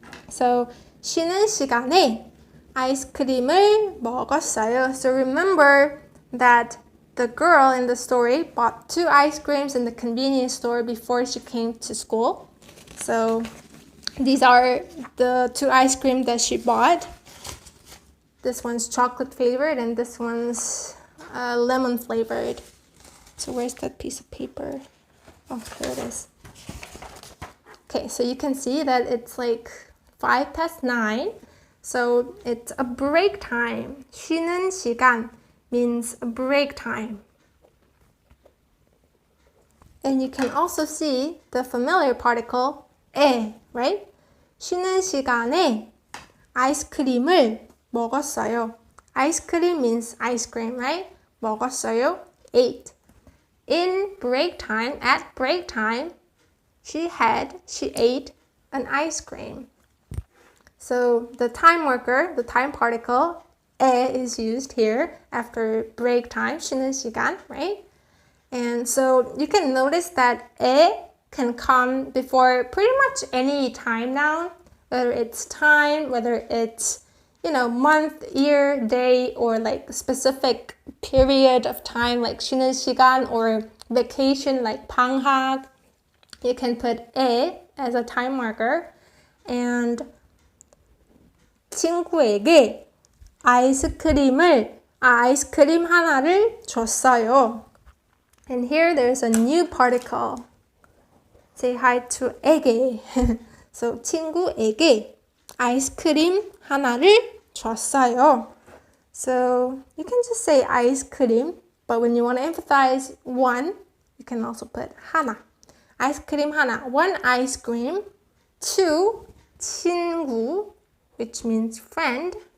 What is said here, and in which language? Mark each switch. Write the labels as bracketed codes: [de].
[ko] So 쉬는 시간에 아이스크림을 먹었어요. [en] So remember that the girl in the story bought 2 ice creams in the convenience store before she came to school. So these are the 2 ice cream that she bought. This one's chocolate flavored and this one's lemon flavored. So where's that piece of paper? Oh, here it is. Okay, so you can see that it's like 9:05. So it's a break time. 쉬는 시간 means a break time. And you can also see the familiar particle 에, right? [ko] 쉬는 시간에 아이스크림을 먹었어요. [en] Ice cream means ice cream, right? 먹었어요, ate. In break time, at break time, she ate an ice cream. So the time marker, the time particle, 에 is used here after break time, 쉬는 시간, right? And so you can notice that 에 can come before pretty much any time noun, whether it's time, whether it's, month, year, day, or like specific period of time like 쉬는 시간, or vacation like 방학. You can put 에 as a time marker. [ko] And 친구에게 아이스크림 하나를 줬어요. [en] And here there's a new particle. Say hi to 에게. [ko] So 친구에게 아이스크림 하나를 줬어요. [en] So you can just say ice cream, but when you want to emphasize one, you can also put 하나. 아이스크림 하나, one ice cream. 2, 친구, which means friend.